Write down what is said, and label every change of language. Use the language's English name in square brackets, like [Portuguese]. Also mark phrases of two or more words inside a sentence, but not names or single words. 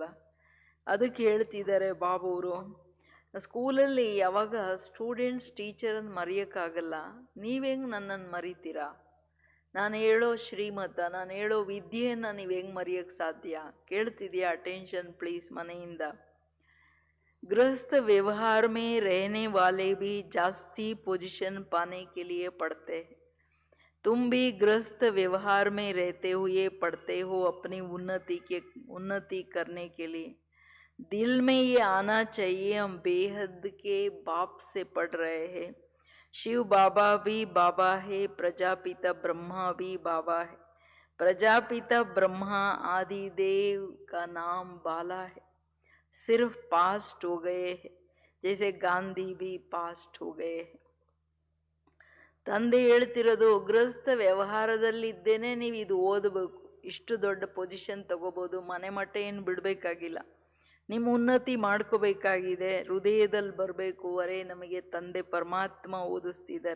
[Kannada] ಅದಕ್ಕೆ ಹೇಳ್ತಿದ್ದಾರೆ ಬಾಬುವರು, ಸ್ಕೂಲಲ್ಲಿ ಯಾವಾಗ ಸ್ಟೂಡೆಂಟ್ಸ್ ಟೀಚರನ್ನು ಮರೆಯೋಕ್ಕಾಗಲ್ಲ, ನೀವೆಂಗೆ ನನ್ನನ್ನು ಮರಿತೀರಾ? ನಾನು ಹೇಳೋ ಶ್ರೀಮತ, ನಾನು ಹೇಳೋ ವಿದ್ಯೆಯನ್ನು ನೀವು ಹೆಂಗೆ ಮರೆಯೋಕ್ಕೆ ಸಾಧ್ಯ? ಕೇಳ್ತಿದ್ಯಾ? [English] attention please [Kannada] ಮನೆಯಿಂದ. [Hindi] गृहस्थ व्यवहार में रहने वाले भी जास्ती पोजीशन पाने के लिए पढ़ते हैं. तुम भी गृहस्थ व्यवहार में रहते हुए पढ़ते हो अपनी उन्नति करने के लिए. दिल में ये आना चाहिए हम बेहद के बाप से पढ़ रहे हैं. शिव बाबा भी बाबा है, प्रजापिता ब्रह्मा भी बाबा है. प्रजापिता ब्रह्मा आदिदेव का नाम बाला है. सिर्फ पास्ट हो गए हैं, जैसे ಗಾಂಧಿ भी ಪಾಸ್ಟ್ हो गए हैं. [Kannada] ತಂದೆ ಹೇಳ್ತಿರೋದು, ಗೃಹಸ್ಥ ವ್ಯವಹಾರದಲ್ಲಿ ಇದ್ದೇನೆ ನೀವು ಇದು ಓದಬೇಕು, ಇಷ್ಟು ದೊಡ್ಡ ಪೊಸಿಷನ್ ತಗೋಬೋದು, ಮನೆ ಮಟ್ಟ ಏನು ಬಿಡಬೇಕಾಗಿಲ್ಲ, ನಿಮ್ಮ ಉನ್ನತಿ ಮಾಡ್ಕೋಬೇಕಾಗಿದೆ, ಹೃದಯದಲ್ಲಿ ಬರಬೇಕು. ಅರೆ ನಮಗೆ ತಂದೆ ಪರಮಾತ್ಮ ಓದಿಸ್ತಿದ್ದಾರೆ.